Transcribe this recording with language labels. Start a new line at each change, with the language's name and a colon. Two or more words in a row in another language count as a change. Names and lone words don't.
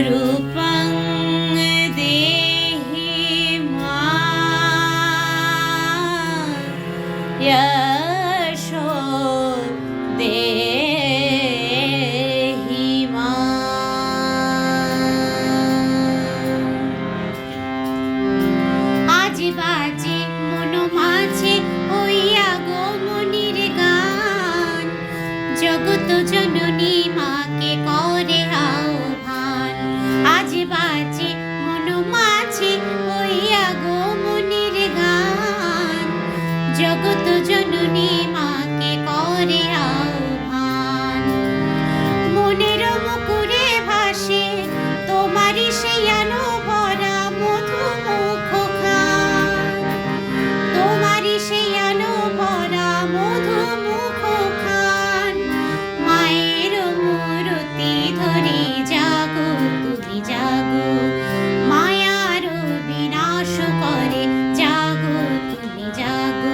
Sanskrit: रूपं देहि मां यशो देहि मां।
Bangla: আজ বাজে মনো মাঝে হইয়া গো মনির গান, জগত জননী মাকে করে আহ্বান। আজ বাজে মনো মাঝে হইয়া গো মনির গান, জগত জননী মাকে করে আহ্বান। মনের মুকুরে ভাসে তোমারই সেই আলো ভরা মধু মুখখান, তোমারই সেই আলো ভরা মধু মুখখান। মায়ের মূরতি ধরে জাগো তুমি জাগো, মায়ার বিনাশ করে জাগো তুমি জাগো।